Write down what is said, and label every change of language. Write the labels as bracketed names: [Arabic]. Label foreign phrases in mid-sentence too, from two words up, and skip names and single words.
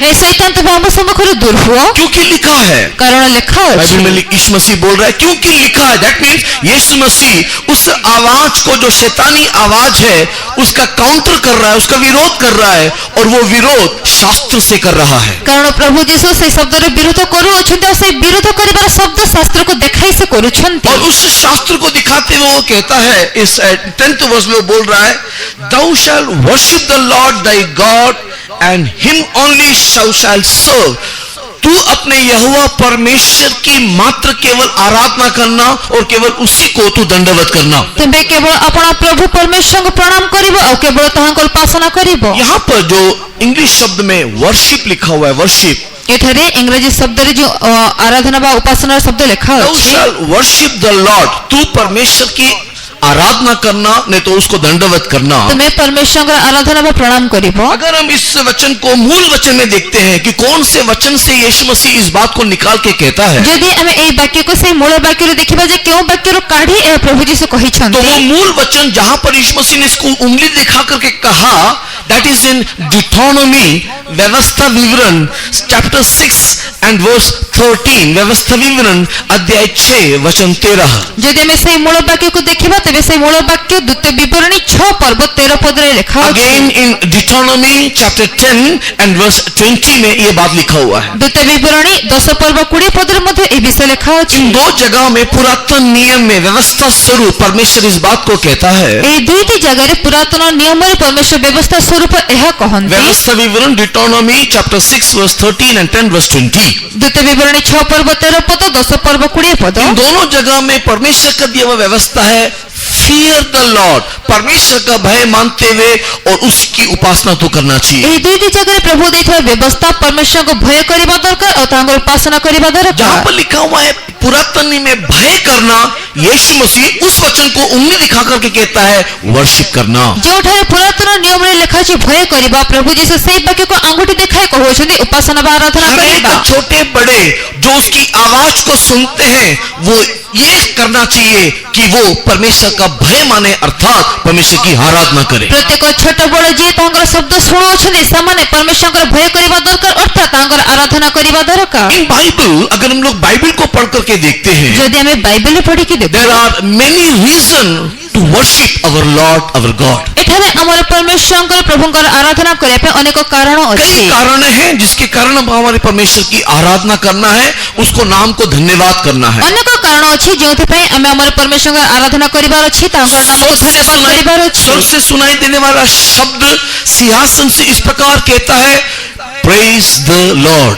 [Hindi] हे शैतान तुम हम सम्मुखରୁ दूर हुओ, क्योंकि लिखा है, कारण लिखा बाइबल में [Odia] अछि, [Hindi] यीशु मसीह बोल रहा है क्योंकि लिखा है, [English] That means [Hindi] यीशु मसीह उस आवाज को जो शैतानी आवाज है उसका काउंटर कर रहा है, उसका विरोध कर रहा है, और वो विरोध शास्त्र से कर रहा है। [Odia] କାରଣ ପ୍ରଭୁ ଯୀଶୁ ସେହି ଶବ୍ଦର ବିରୋଧ କରୁଅଛନ୍ତି ଆଉ ସେହି ବିରୋଧ କରିବାର ଶବ୍ଦ ଶାସ୍ତ୍ରକୁ ଦେଖାଇ ସେ କରୁଛନ୍ତି। [Hindi] और उस शास्त्र को दिखाते हुए वो कहता है, इस 10th वर्ष में बोल रहा है, [English] thou shalt worship the Lord thy God and him only thou shalt serve। [Hindi] तू अपने यहोवा परमेश्वर की मात्र केवल आराधना करना और केवल उसी को तू दंडवत करना। [Odia] ତୁମେ କେବଳ ଆପଣ ପ୍ରଭୁ ପରମେଶ୍ୱରଙ୍କୁ ପ୍ରଣାମ କରିବ ଆଉ କେବଳ ତାହାଙ୍କ ଉପାସନା କରିବ। [Hindi] यहाँ पर जो इंग्लिश शब्द में वर्शिप लिखा हुआ है, वर्शिप, [Odia] ଏଠାରେ ଇଂରାଜୀ ଶବ୍ଦରେ ଯେଉଁ ଆରାଧନା ବା ଉପାସନାର ଶବ୍ଦ ଲେଖା [English] thou [Odia] ଅଛି, [English] shalt worship the Lord, [Hindi] तू परमेश्वर की आराधना करना, नहीं तो उसको दंडवत करना। [Odia] ତୁମେ ପରମେଶ୍ୱରଙ୍କର ଆରାଧନା ବା ପ୍ରଣାମ କରିବ। [Hindi] अगर हम इस वचन को मूल वचन में देखते हैं कि कौन से वचन से यीशु मसीह इस बात को निकाल के कहता है, [Odia] ଯଦି ଆମେ ଏହି ବାକ୍ୟକୁ ସେହି ମୂଳ ବାକ୍ୟରୁ ଦେଖିବା ଯେ କେଉଁ ବାକ୍ୟରୁ କାଢି ଏହା ପ୍ରଭୁ ଯୀଶୁ [Hindi] तो [Odia] କହିଛନ୍ତି, [Hindi] वो मूल वचन जहां पर यीशु मसीह ने इसको उंगली दिखा करके कहा, [English] That is in Deuteronomy, [Hindi] व्यवस्था विवरण [English] chapter 6 and verse 13, [Hindi] व्यवस्था विवरण अध्याय 6 वचन 13। [Odia] ଯଦି ଆମେ ସେହି ମୂଳ ବାକ୍ୟକୁ ଦେଖିବା ତେବେ ସେହି ମୂଳ ବାକ୍ୟ ଦ୍ୱିତୀୟ ବିବରଣୀ 6 ପର୍ବ 13 ପଦରେ ଲେଖା ଅଛି। [English] Again in Deuteronomy chapter 10 and verse 20 [Hindi] में ये बात लिखा हुआ है। [Odia] ଦ୍ୱିତୀୟ ବିବରଣୀ 10 ପର୍ବ 20 ପଦରେ ମଧ୍ୟ ଏହି ବିଷୟ ଲେଖା ଅଛି। [Hindi] इन दो जगह में पुरातन नियम में व्यवस्था स्वरूप परमेश्वर इस बात को कहता है, [Odia] ଏହି ଦୁଇଟି ଜାଗାରେ ପୁରାତନ ନିୟମରେ ପରମେଶ୍ୱର ବ୍ୟବସ୍ଥା ସ୍ୱରୂପ ଏହା କହନ୍ତି। [Hindi] व्यवस्था विवरण [English] Deuteronomy chapter 6 verse 13 and 10 verse 20. [Odia] ଦ୍ୱିତୀୟ ବିବରଣୀ 6 ପର୍ବ 13 ପଦ 10 ପର୍ବ 20 ପଦ। [Hindi] इन दोनों जगह में परमेश्वर का दिया हुआ व्यवस्था है, [English] Fear the Lord, [Hindi] परमेश्वर का भय मानते हुए और उसकी उपासना तो करना चाहिए। [Odia] ଏହି ଦୁଇଟି ଜାଗାରେ ପ୍ରଭୁ ଦେଇଥିବା ବ୍ୟବସ୍ଥା ପରମେଶ୍ୱରଙ୍କୁ ଭୟ କରିବା ଦରକାର ଆଉ ତାଙ୍କର ଉପାସନା କରିବା [Hindi] जहां [Odia] ଦରକାର। [Hindi] पर लिखा हुआ है पुरातन नियम में भय करना, यीशु मसीह उस वचन को उंगली दिखा करके कहता है वर्शिप करना। [Odia] ଯେଉଁଠାରେ ପୁରାତନ ନିୟମରେ ଲେଖା ଅଛି ଭୟ କରିବା, ପ୍ରଭୁ ଯୀଶୁ ସେହି ବାକ୍ୟକୁ ଆଙ୍ଗୁଠି ଦେଖାଇ କହୁଛନ୍ତି ଉପାସନା ବା ଆରାଧନା [Hindi] हर एक [Odia] କରିବା। [Hindi] छोटे बड़े जो उसकी आवाज को सुनते हैं वो ये करना चाहिए कि वो परमेश्वर का भय माने, अर्थात परमेश्वर की आराधना करे। [Odia] ପ୍ରତ୍ୟେକ ଛୋଟ ବଡ଼ ଯିଏ ତାଙ୍କର ଶବ୍ଦ ଶୁଣୁଅଛନ୍ତି ସେମାନେ ପରମେଶ୍ୱରଙ୍କର ଭୟ କରିବା ଦରକାର, ଅର୍ଥାତ୍ ତାଙ୍କର ଆରାଧନା କରିବା ଦରକାର। [English] In Bible, [Hindi] अगर हम लोग बाइबल को पढ़ करके देखते हैं, [Odia] ଯଦି ଆମେ ବାଇବେଲ ପଢିକି ଦେଖୁ [English] there are many reasons to worship our Lord, our God। [Odia] ଏଠାରେ ଆମର ପରମେଶ୍ୱରଙ୍କର ପ୍ରଭୁଙ୍କର ଆରାଧନା କରିବା ପାଇଁ ଅନେକ କାରଣ ଅଛି। [Hindi] कई कारण हैं जिसके कारण हम हमारे परमेश्वर की आराधना करना है, उसको नाम को धन्यवाद करना है। [Odia] ଅନେକ କାରଣ ଅଛି ଯେଉଁଥିପାଇଁ ଆମେ ଆମର ପରମେଶ୍ୱରଙ୍କର ଆରାଧନା କରିବାର ଅଛି, ତାଙ୍କର ନାମକୁ ଧନ୍ୟବାଦ କରିବାର ଅଛି। [Hindi] स्वर्ग से सुनाई देने वाला शब्द सिंहासन से इस प्रकार कहता है, [English] Praise the Lord.